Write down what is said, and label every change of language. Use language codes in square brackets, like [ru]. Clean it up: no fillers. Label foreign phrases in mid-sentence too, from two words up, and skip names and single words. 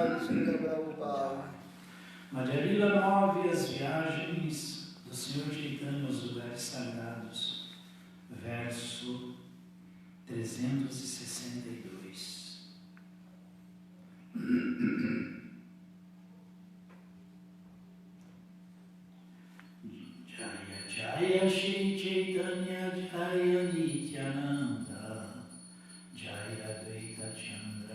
[pt] Srila Prabhupada. Madhya move as viagens do Senhor Chaitanya aos lugares sagrados. Verso 362. [bn] জয় জয় শ্রী চৈতন্য জয় নিত্যানন্দ জয় অদ্বৈত চন্দ্র